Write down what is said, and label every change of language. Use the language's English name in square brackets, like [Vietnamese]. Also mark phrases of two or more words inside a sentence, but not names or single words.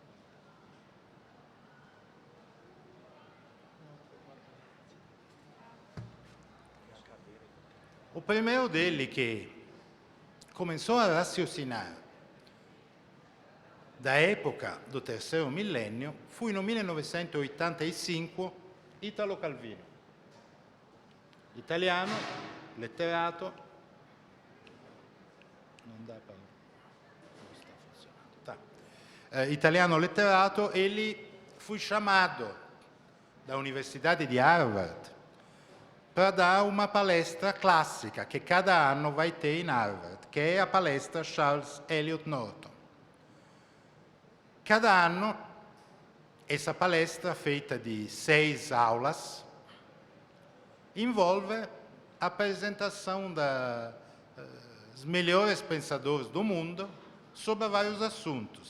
[Portuguese] O primeiro dele que começou a raciocinar da época do terceiro milênio foi no 1985 Italo Calvino. [Italian] italiano, letterato, non dà per... non sta funzionando. Tá. Italiano letterato, [Portuguese] ele foi chamado da Universidade de Harvard para dar uma palestra clássica que cada ano vai ter em Harvard, que é a palestra Charles Eliot Norton. Cada ano, essa palestra, feita de 6 aulas, envolve a apresentação dos melhores pensadores do mundo sobre vários assuntos.